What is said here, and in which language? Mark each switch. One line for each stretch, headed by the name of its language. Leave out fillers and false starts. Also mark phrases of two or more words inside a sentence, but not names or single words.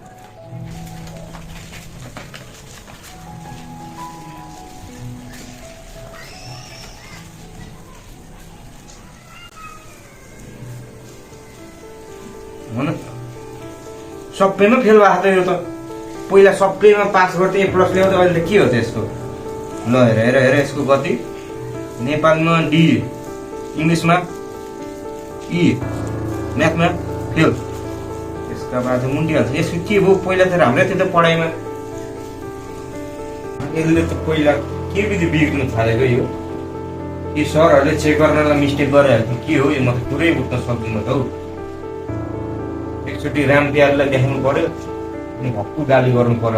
Nepali: सबैमा फेल भएको त यो त। पहिला सबैमा पास गर्दै A+ ल्याउँदै अहिले त के हो त यसको? ल हेर हेर यसको गति। नेपालमा डी, इंग्लिश में ई, मैथ में फेल।
Hindi: इसका बाद
Nepali: मुन्टिहाल्छ। यसको के भयो? पहिला त राम्रै थियो त पढाइमा। यसले त पहिला के विधि बिग्रिनु थालेको यो? यी सरहरूले चेक गर्नलाई मिस्टेक गरिहाल्छ के हो यो? म त पुरै बुझ्न सक्दिनँ त हौ। एकचोटि रामपियारलाई देखाउनु पर्यो अनि भक्कु गाली गर्नु पर्यो।